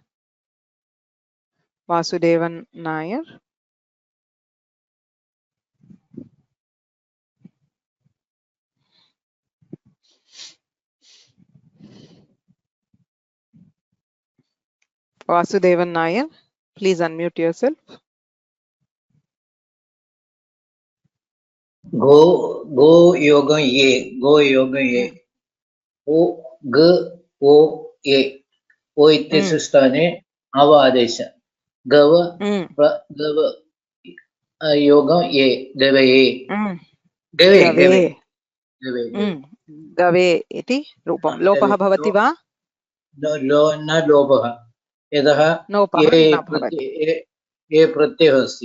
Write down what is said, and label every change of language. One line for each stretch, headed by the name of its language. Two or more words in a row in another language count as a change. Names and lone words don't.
English: वासुदेवन नायर Vasudevan Nair, please unmute yourself.
Sanskrit: गो योग ये ओ ग ओ ये ओ इत्यस्य स्थाने अव आदेश गव गव योगं ये गवे गवे गवे गवे इति रूपं लोपः भवति वा न लोपः यतः ये प्रत्ययः अस्ति